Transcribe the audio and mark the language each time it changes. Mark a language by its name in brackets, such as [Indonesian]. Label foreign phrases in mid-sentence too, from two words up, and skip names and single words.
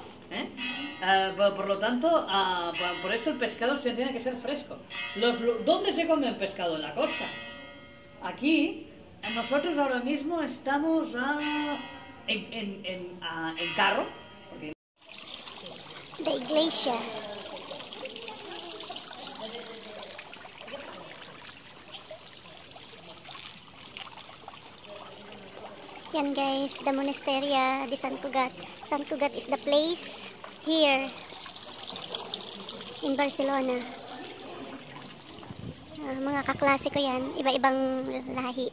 [Spanish] Por lo tanto, por eso el pescado siempre tiene que ser fresco. ¿Dónde se come el pescado? En la costa. Aquí, nosotros ahora mismo estamos en carro. Porque... La iglesia. [Filipino] Yan guys, [English] the Monasteria de Sant Cugat. Sant Cugat is the place here. in Barcelona. [Filipino] Mga kaklase ko yan, iba-ibang lahi.